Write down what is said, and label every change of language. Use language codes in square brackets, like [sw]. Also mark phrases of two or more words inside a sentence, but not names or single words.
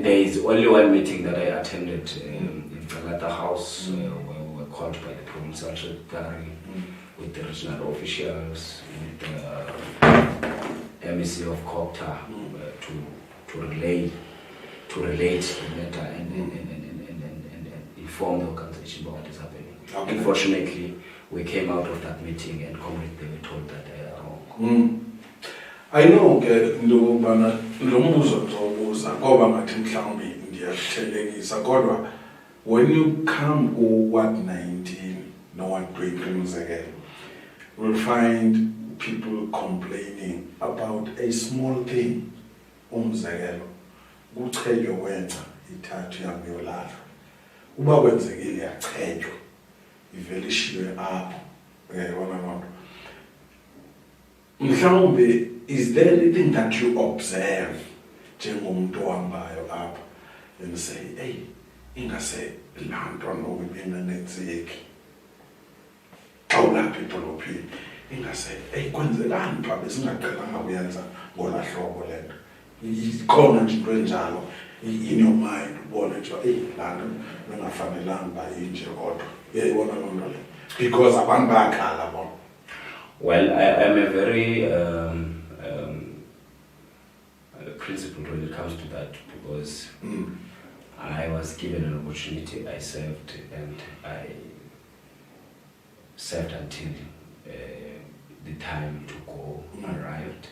[en] There is only one meeting that I attended in Galata House where we were called by the provincial secretary with the regional officials, with the MEC of Kokta to relate the matter and inform the organization about what is happening. Okay. Unfortunately, we came out of that meeting and they were told that they are wrong. I know [xh] lo mbuzo ngizobuza ngoba ngathi mhlawumbe ndiyakuthelekisa kodwa [en] when you come Ward 19 Ward 20 umzekelo, you'll find people complaining about a small thing. [xh] Umzekelo kuchetywe wenca ithathu yami yolala, uba kwenzekile yachetywa ivele ishiywe apho. Uyayibona loo nto? Mhlawumbe, [en] is there anything that you observe [xh] njengomuntu ohambayo apha [en] and say, [xh] hey, ingase laa nto noku ibinganenzeki awulapha edolophini, ingase hey kwenzekani pha besingaqhelanga kuyenza ngola hlobo le nto? Ikhona nje into enjalo [en] in your mind [xh] ubone nje hey laa nto bengafanelanga uba inje kodwa uyayibona loo nto le because abantu bayakhala bona. [en] Well, I'm a very principled when it comes to that because I was given an opportunity, I served, and I served until the time to go arrived.